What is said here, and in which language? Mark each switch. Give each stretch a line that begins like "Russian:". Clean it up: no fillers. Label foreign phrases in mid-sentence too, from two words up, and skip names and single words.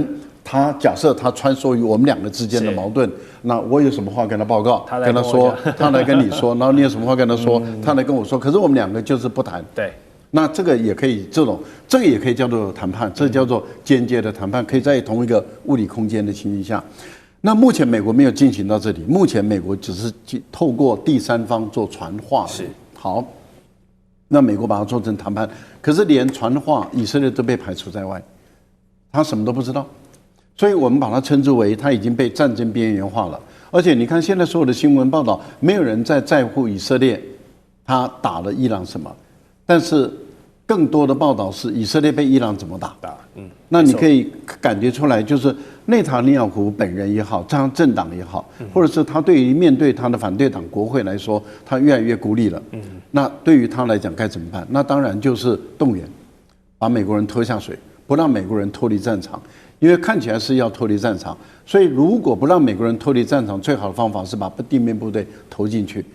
Chinese: 他假設他穿梭於我們兩個之間的矛盾，那我有什麼話跟他報告，跟他說，他來跟你說，然後你有什麼話跟他說，他來跟我說。可是我們兩個就是不談。對，那這個也可以，這個也可以叫做談判，這叫做間接的談判，可以在同一個物理空間的情形下。那目前美國沒有進行到這裡，目前美國只是透過第三方做傳話。是好，那美國把它做成談判，可是連傳話以色列都被排除在外，他什麼都不知道。所以我們把它稱之為他已經被戰爭邊緣化了。而且你看現在所有的新聞報道，沒有人在乎以色列他打了伊朗什麼，但是更多的報道是以色列被伊朗怎麼打。那你可以感覺出來，就是內塔尼亞胡本人也好，這樣政黨也好，或者是他對於面對他的反對黨國會來說，他越來越孤立了。那對於他來講該怎麼辦？那當然就是動員，把美國人拖下水，不讓美國人脫離戰場。因為看起來是要脫離戰場，所以如果不讓美國人脫離戰場，最好的方法是把地面部隊投進去。